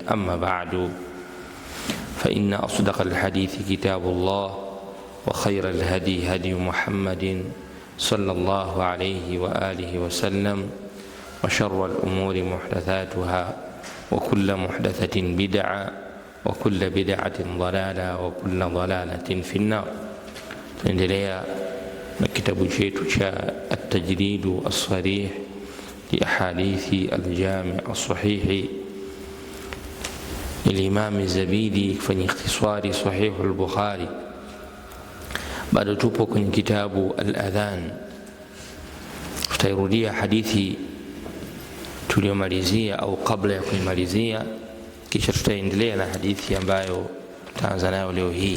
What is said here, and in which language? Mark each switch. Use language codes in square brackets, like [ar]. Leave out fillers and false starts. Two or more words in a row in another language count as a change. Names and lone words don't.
[ar] أما بعد، فإن أصدق الحديث كتاب الله، وخير الهدي هدي محمد صلى الله عليه وآله وسلم، وشر الأمور محدثاتها، وكل محدثة بدعة، وكل بدعة ضلالة، وكل ضلالة في النار. [sw] Tunaendelea na kitabu chetu cha At-Tajrid As-Sarih li Ahadithi Al-Jami' As-Sahih [ar] للإمام الزبيدي [sw] kufanya ikhtisari Sahih Al-Bukhari. Bado tupo kwenye kitabu Al-Adhan. Tutairudia hadithi tuliyomalizia au kabla ya kuimalizia, kisha tutaendelea na hadithi ambayo tutaanza nayo leo hii.